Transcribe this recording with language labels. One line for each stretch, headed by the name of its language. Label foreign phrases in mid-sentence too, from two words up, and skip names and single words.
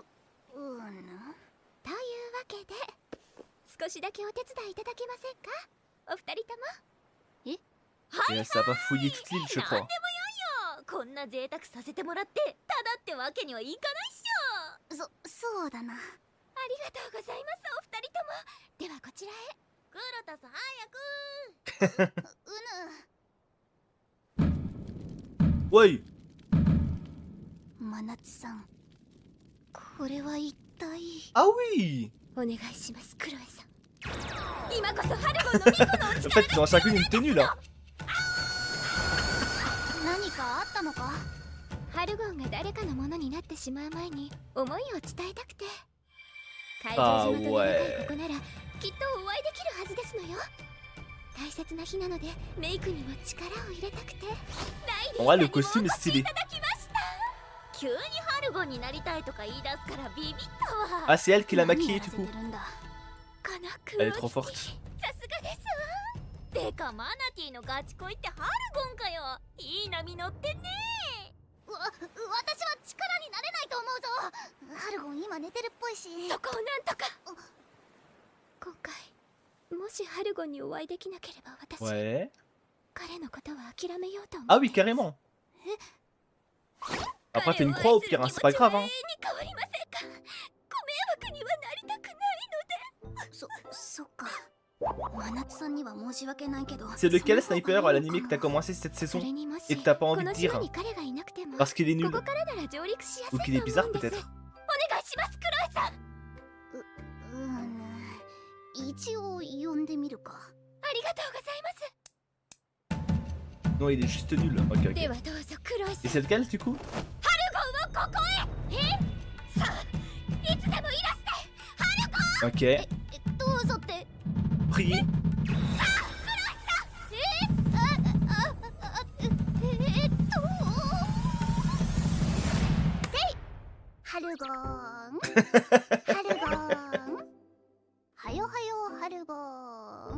Japanese: というわけで少しだけお手伝いいただけませんか、お二人とも。
French: Et ça va fouiller toute l'île, je
Japanese: なんでも
French: crois.
Japanese: よいよ。こんな贅沢させてもらってただってわけにはいかないっしょ。そうだな。ありがとうございます、お二人とも。ではこちらへ。クロタス早く。
French: Ouais.
Japanese: 真夏さん、これは一体。
French: Ah oui.
Japanese: お願いします、クロエさん。今こそハルゴンのミコのお
French: En
Japanese: 力
French: fait, ils ont chacune une tenue là.
Japanese: 何かあったのか。ハルゴンが誰かのものになってしまう前に思いを伝えたくて。怪獣島と長いここならきっとお会いできるはずですのよ。大切な日なのでメイクにも力を入れたくて。
French: En vrai, le costume est stylé.
Japanese: 急にハルゴンになりたいとか言い出すからビビったわ。
French: Ah, c'est elle qui l'a maquillée du coup.
Japanese: このク
French: Elle
Japanese: オ
French: est trop
Japanese: リティ
French: forte.
Japanese: さすがですわ。てかマナティのガチ恋ってハルゴンかよ。いい波乗ってね。私は力になれないと思うぞ。ハルゴン今寝てるっぽいし。そこをなんとか。今回もしハルゴンにお会いできなければ私、
French: Ouais.
Japanese: 彼のことは諦めようと思う。
French: Ah oui, carrément. Après, fais une croix au pire, hein, c'est pas grave. Hein.
Japanese: 変わりませんか。ご迷惑にはなりたくないので。そっか。真夏さんには申し訳ないけど。
French: C'est lequel sniper à l'anime que t'as commencé cette saison et que t'as pas envie de dire parce qu'il est nul ou qu'il est bizarre peut-être.
Japanese: お願いします、クロエさん。一応呼んでみるか。ありがとうございます。
French: Non, il est juste nul. Ok,
Japanese: で
French: ok.
Japanese: はどうぞ、クロエさん。
French: Et c'est lequel du coup?
Japanese: ハルゴンをここへ。さあ、いつでもいらして。
French: Ok.
Japanese: どうぞって。
French: Priez.
Japanese: ハルゴンハルゴンはよはよハルゴン。